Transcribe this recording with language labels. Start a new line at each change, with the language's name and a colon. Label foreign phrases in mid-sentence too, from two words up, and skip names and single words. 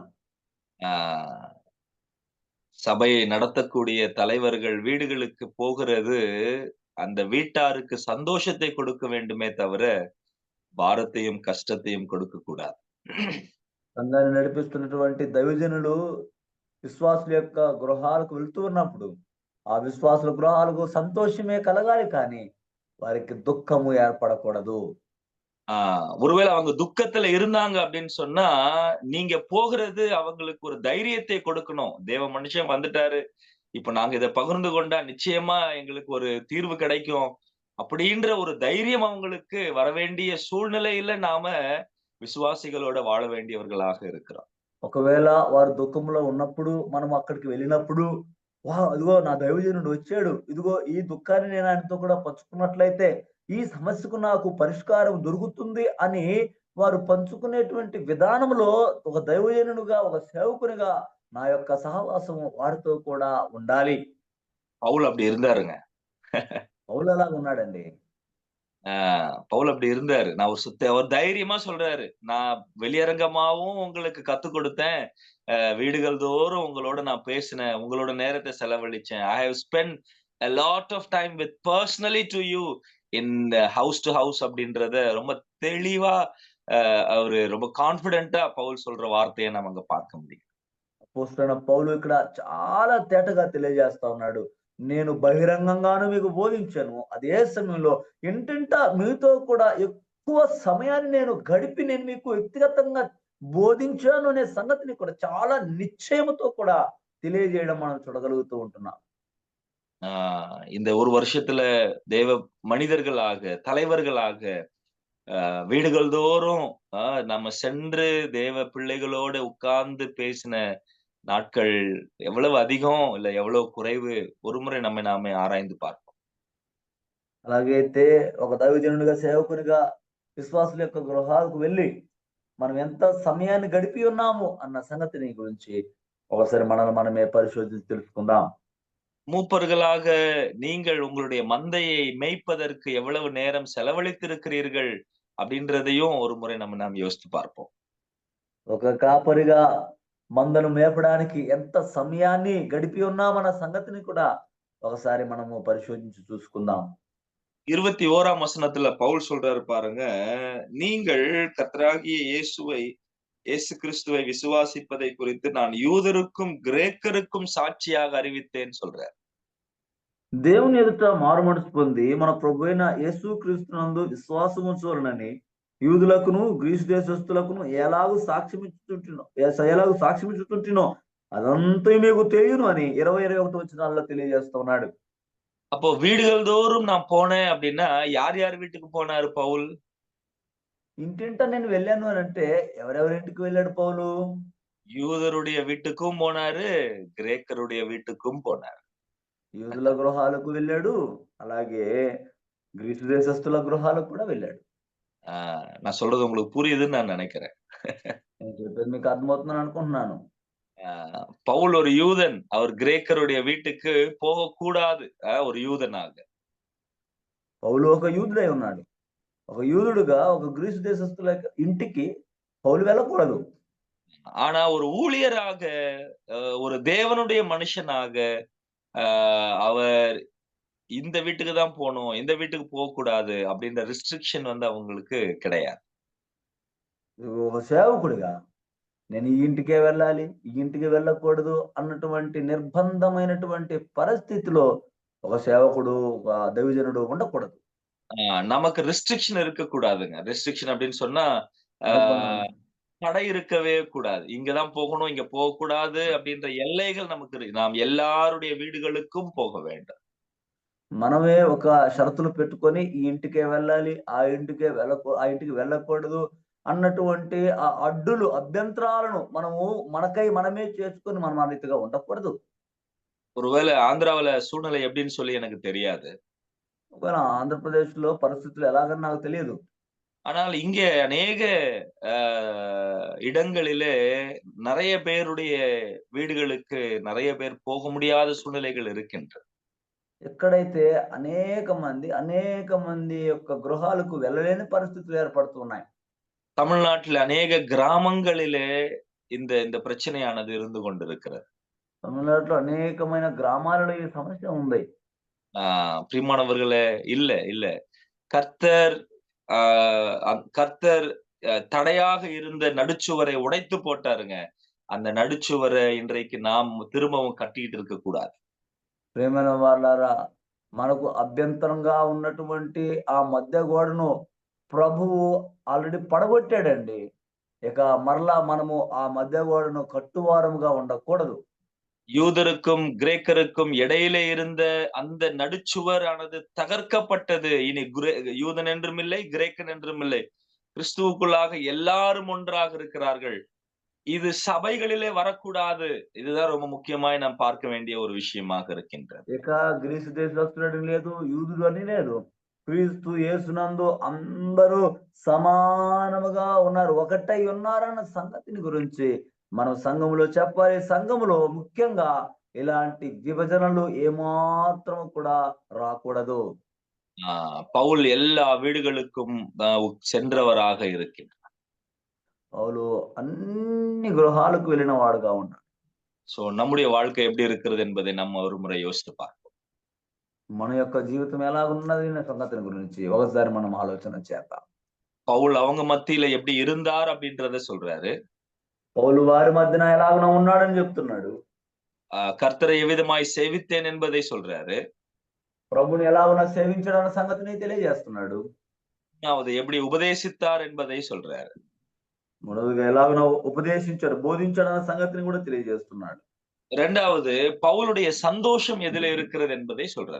Tamil: ஆ சபையை நடத்தக்கூடிய தலைவர்கள் வீடுகளுக்கு போகிறது, அந்த வீட்டாருக்கு சந்தோஷத்தை கொடுக்க வேண்டுமே தவிர, பாரத்தையும், கஷ்டத்தையும் கொடுக்கக்கூடாது.
Telugu: సంఘాన్ని నడిపిస్తున్నటువంటి దైవజనులు విశ్వాసుల యొక్క గృహాలకు వెళ్తూ ఉన్నప్పుడు, ఆ విశ్వాసుల గృహాలకు సంతోషమే కలగాలి కానీ, వారికి దుఃఖము ఏర్పడకూడదు.
Tamil: ஒருவேளை அவங்க துக்கத்துல இருந்தாங்க அப்படின்னு சொன்னா, நீங்க போகிறது அவங்களுக்கு ஒரு தைரியத்தை கொடுக்கணும். தேவ மனுஷன் வந்துட்டாரு. இப்ப நாங்க இத பகிர்ந்து கொண்டா நிச்சயமா எங்களுக்கு ஒரு தீர்வு கிடைக்கும். அப்படின்ற ஒரு தைரியம் அவங்களுக்கு வரவேண்டிய சூழ்நிலையில நாம விசுவாசிகளோட வாழ வேண்டியவர்களாக இருக்கிறோம்.
Telugu: ఒకవేళ వారు దుఃఖంలో ఉన్నప్పుడు మనం అక్కడికి వెళ్ళినప్పుడు, అదిగో నా దైవజనుడు వచ్చాడు. ఇదిగో ఈ దుఃఖాన్ని నేను ఆయనతో కూడా పంచుకున్నట్లయితే, ఈ సమస్యకు నాకు పరిష్కారం దొరుకుతుంది అని వారు పంచుకునేటువంటి విధానంలో ఒక దైవజనునిగా, ఒక సేవకునిగా నా యొక్క సహవాసము వారితో కూడా ఉండాలి.
Tamil: பவுல் அப்படி இருந்தாருங்க.
Telugu: పౌలు అలాగా ఉన్నాడండి.
Tamil: பவுல் அப்படி இருந்தாரு. நான் அவர் தைரியமா சொல்றாரு. நான் வெளியரங்கமாவும் உங்களுக்கு கத்துக் கொடுத்தேன். வீடுகள் தோறும் உங்களோட நான் பேசினேன். உங்களோட நேரத்தை செலவழிச்சேன்.
English: I have spent a lot of time with personally to you in house to house
Tamil: அப்படின்றத ரொம்ப தெளிவா அவரு ரொம்ப கான்ஃபிடென்ட்டா பவுல் சொல்ற வார்த்தையை நம்ம அங்க பார்க்க முடியும்.
Telugu: అపోస్తలుడైన పౌలు ఇక్కడ చాలా తేటగా తెలియజేస్తా ఉన్నాడు. నేను బహిరంగంగాను మీకు బోధించాను. అదే సమయంలో ఇంటింటా మీతో కూడా ఎక్కువ సమయాన్ని నేను గడిపి నేను మీకు వ్యక్తిగతంగా బోధించాను అనే సంగతిని కూడా చాలా నిశ్చయముతో కూడా తెలియజేయడం మనం చూడగలుగుతూ ఉంటున్నాం.
Tamil: இந்த ஒரு வருஷத்துல தேவ மனிதர்களாக, தலைவர்களாக வீடுகள் தோறும் நம்ம சென்று தேவ பிள்ளைகளோட உட்கார்ந்து பேசின நாட்கள் எவ்வளவு அதிகம் இல்ல எவ்வளவு குறைவு ஒருமுறை நாமே ஆராய்ந்து பார்ப்போம்.
Telugu: అలాగైతే ఒక దైవజనుడిగా, సేవకునిగా విశ్వాసుల యొక్క గృహాలకు వెళ్ళి మనం ఎంత సమయాన్ని గడిపి ఉన్నాము అన్న సంగతిని గురించి ఒకసారి మనల్ని మనమే పరిశోధించి తెలుసుకుందాం.
Tamil: மூப்பர்களாக நீங்கள் உங்களுடைய மந்தையை மேய்ப்பதற்கு எவ்வளவு நேரம் செலவழித்திருக்கிறீர்கள் அப்படின்றதையும் ஒரு முறை நாம் யோசித்து பார்ப்போம்.
Telugu: ఒక కాపరిగా మందను మేపడానికి ఎంత సమయాన్ని గడిపి ఉన్నామన్న సంగతిని కూడా ఒకసారి మనము పరిశోధించి చూసుకుందాం.
Tamil: 21ஆம் வசனத்துல பவுல் சொல்றாரு பாருங்க, நீங்கள் கர்த்தராகிய இயேசு கிறிஸ்துவை விசுவாசிப்பதை குறித்து நான் யூதருக்கும் கிரேக்கருக்கும் சாட்சியாக அறிவித்தேன்னு சொல்றார்.
Telugu: దేవుని ఎదుట మారు మనసు పొంది మన ప్రభు అయిన యేసు క్రీస్తునందు విశ్వాసం ఉంచవలనని యూదులకును గ్రీసు దేశస్తులకును ఎలాగూ సాక్ష్యం ఇచ్చుతుంటినో అదంతా మీకు తెలియను అని 20-21 వచనాల్లో తెలియజేస్తున్నాడు.
Tamil: அப்போ வீடுகள் தோறும் நான் போனேன் அப்படின்னா யார் வீட்டுக்கு போனாரு பவுல்?
Telugu: ఇంటింట నేను వెళ్ళాను అని అంటే ఎవరెవరింటికి వెళ్ళాడు పౌలు?
Tamil: யூதருடைய வீட்டுக்கும் போனாரு, கிரேக்கருடைய வீட்டுக்கும் போனாரு.
Telugu: యూదుల గృహాలకు వెళ్ళాడు, అలాగే గ్రీసు దేశస్తుల గృహాలకు కూడా వెళ్ళాడు.
Tamil: நான் சொல்றது உங்களுக்கு புரியுதுன்னு நான் நினைக்கிறேன்.
Telugu: నేను చెప్పేది మీకు అర్థమవుతుందని అనుకుంటున్నాను.
Tamil: பவுல் ஒரு யூதன், அவர் கிரேக்கருடைய வீட்டுக்கு போகக்கூடாது ஒரு யூதனாக.
Telugu: పౌలు ఒక యూదుడై ఉన్నాడు. ఒక యూదుడుగా ఒక గ్రీసు దేశస్తుల ఇంటికి పౌలు వెళ్ళకూడదు.
Tamil: ஆனா ஒரு ஊழியராக, ஒரு தேவனுடைய மனுஷனாக அவர் இந்த வீட்டுக்கு தான் போகணும், இந்த வீட்டுக்கு போகக்கூடாது அப்படின்ற ரிஸ்ட்ரிக்ஷன் அவங்களுக்கு கிடையாது.
Telugu: ఒక సేవకుడిగా నేను ఈ ఇంటికే వెళ్ళాలి, ఈ ఇంటికి వెళ్ళకూడదు అన్నటువంటి నిర్బంధమైనటువంటి పరిస్థితిలో ఒక సేవకుడు, ఒక దైవజనుడు ఉండకూడదు.
Tamil: நமக்கு ரெஸ்ட்ரிக்ஷன் இருக்கக்கூடாதுங்க. ரெஸ்ட்ரிக்ஷன் அப்படின்னு சொன்னா தடை இருக்கவே கூடாது. இங்கதான் போகணும், இங்க போகக்கூடாது அப்படின்ற எல்லைகள் நமக்கு நாம் எல்லாருடைய வீடுகளுக்கும் போக வேண்டும்.
Telugu: మనమే ఒక షరతులు పెట్టుకొని ఈ ఇంటికే వెళ్ళాలి, ఆ ఇంటికి వెళ్ళకూడదు అన్నటువంటి ఆ అడ్డులు, అభ్యంతరాలను మనమే చేసుకొని మనం ఆ రీతిగా ఉండకూడదు.
Tamil: ஒருவேளை ஆந்திராவில சூழ்நிலை எப்படின்னு சொல்லி எனக்கு தெரியாது.
Telugu: ఒకవేళ ఆంధ్రప్రదేశ్ లో పరిస్థితులు ఎలాగని నాకు తెలియదు.
Tamil: ஆனால் இங்கே அநேக இடங்களிலே நிறைய பேருடைய வீடுகளுக்கு நிறைய பேர் போக முடியாத சூழ்நிலைகள் இருக்கின்றன.
Telugu: ఎక్కడైతే అనేక మంది యొక్క గృహాలకు వెళ్ళలేని పరిస్థితులు ఏర్పడుతున్నాయి.
Tamil: தமிழ்நாட்டில் அநேக கிராமங்களிலே இந்த பிரச்சனையானது இருந்து கொண்டிருக்கிறது.
Telugu: తమిళనాడులో అనేకమైన గ్రామాలలో ఈ సమస్య ఉంది.
Tamil: பிரியமானவர்களே, இல்ல கர்த்தர் தடையாக இருந்த நடுச்சுவரை உடைத்து போட்டாருங்க. அந்த நடுச்சுவரை இன்றைக்கு நாம் திரும்பவும் கட்டிட்டு இருக்க கூடாது.
Telugu: ప్రేమైన వాళ్ళారా, మనకు అభ్యంతరంగా ఉన్నటువంటి ఆ మధ్య గోడను ప్రభువు ఆల్రెడీ పడగొట్టాడండి. ఇక మరలా మనము ఆ మధ్య గోడను కట్టువారముగా ఉండకూడదు.
Tamil: யூதருக்கும் கிரேக்கருக்கும் இடையிலே இருந்த அந்த நடுச்சுவர் ஆனது தகர்க்கப்பட்டது. இனி யூதன் என்றும் இல்லை, கிரேக்கன் என்றும் இல்லை, கிறிஸ்துவுக்குள்ளாக எல்லாரும் ஒன்றாக இருக்கிறார்கள். இது சபைகளிலே வரக்கூடாது. இதுதான் ரொம்ப முக்கியமாய் நாம் பார்க்க வேண்டிய ஒரு விஷயமாக இருக்கின்றது.
Telugu: ఇక గ్రీసు దేశస్తుడు లేదు, యూదుడు అని లేదు. క్రీస్తు యేసునందు అందరూ సమానముగా ఉన్నారు, ఒకటై ఉన్నారన్న సంగతిని గురించి మనం సంఘములో చెప్పాలి. సంఘములో ముఖ్యంగా ఇలాంటి విభజనలు ఏమాత్రం కూడా రాకూడదు.
Tamil: பவுல் எல்லா வீடுகளுக்கும் சென்றவராக இருக்கின்றார்.
Telugu: పౌలు అన్ని గృహాలకు వెళ్ళిన వాడుగా ఉన్నాడు.
Tamil: சோ நம்முடைய வாழ்க்கை எப்படி இருக்கிறது என்பதை நம்ம ஒரு முறை யோசித்து பார்ப்போம்.
Telugu: మన యొక్క జీవితం ఎలా ఉన్నది అనే సంగతిని గురించి ఒకసారి మనం ఆలోచన చేద్దాం.
Tamil: பவுல் அவங்க மத்தியில எப்படி இருந்தார் அப்படின்றத சொல்றாரு.
Telugu: పౌలు వారి మధ్యన ఎలాగ ఉన్నాడని చెప్తున్నాడు.
Tamil: கர்த்தரை எவ்விதமாய் சேவித்தேன் என்பதை சொல்றாரு.
Telugu: ప్రభుని ఎలాగ సేవించడానికి సంగతిని తెలియజేస్తున్నాడు.
Tamil: எப்படி உபதேசித்தார் என்பதை சொல்றாரு.
Telugu: మొదలుగా ఎలాగ ఉపదేశించాడు, బోధించాడు అన్న సంగతిని కూడా తెలియజేస్తున్నాడు.
Tamil: இரண்டாவது, பவுலுடைய சந்தோஷம் எதுல இருக்கிறது என்பதை சொல்றாரு.